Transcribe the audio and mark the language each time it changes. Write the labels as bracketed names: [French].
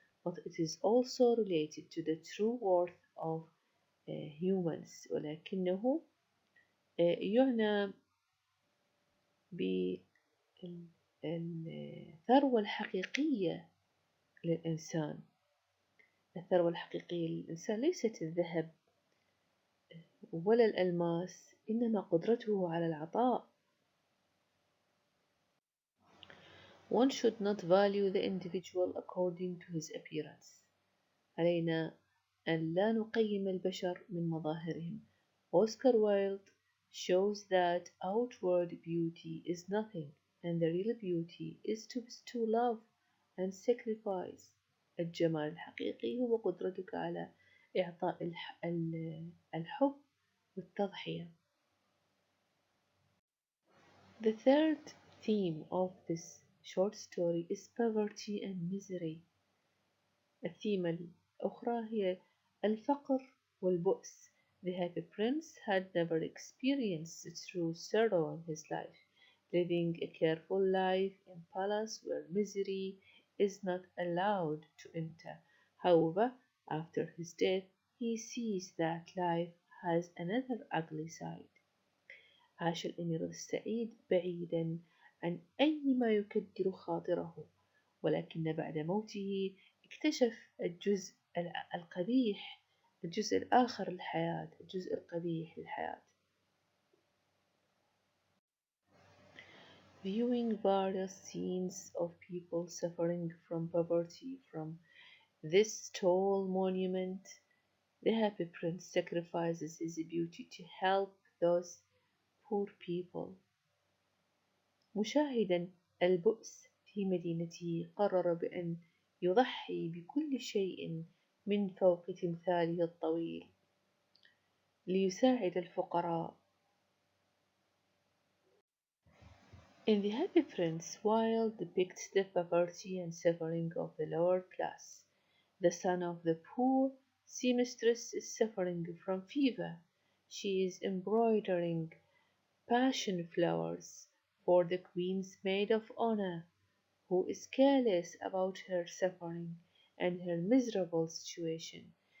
[English] But it is also related to the true worth of humans. [Arabic] ولكنه يعنى بالثروة الحقيقية للإنسان. الثروة الحقيقية للإنسان ليست الذهب ولا الألماس، إنما قدرته على العطاء. [English] One should not value the individual according to his appearance. [Arabic] علينا أن لا نقيم البشر من مظاهرهم. [English] Oscar Wilde shows that outward beauty is nothing, and the real beauty is to bestow love and sacrifice. [Arabic] الجمال الحقيقي هو قدرتك على إعطاء الحب والتضحية. [English] The third theme of this short story is poverty and misery. [Arabic] الثيمة الأخرى هي الفقر والبؤس. [English] The Happy Prince had never experienced true sorrow in his life, living a careful life in a palace where misery is not allowed to enter. However, after his death, he sees that life has another ugly side. [Arabic] عاش الأمير السعيد بعيدا عن أي ما يكدر خاطره، ولكن بعد موته اكتشف الجزء القبيح، الجزء الآخر للحياة، الجزء القبيح للحياة. [English] Viewing various scenes of people suffering from poverty from this tall monument, the Happy Prince sacrifices his beauty to help those poor people. [Arabic] مشاهدا البؤس في مدينته قرر بأن يضحي بكل شيء من فوق تمثاله الطويل ليساعد الفقراء. [English] In The Happy Prince, Wilde depicts the poverty and suffering of the lower class. The son of the poor seamstress is suffering from fever. She is embroidering passion flowers for the Queen's maid of honor, who is careless about her suffering and her miserable situation.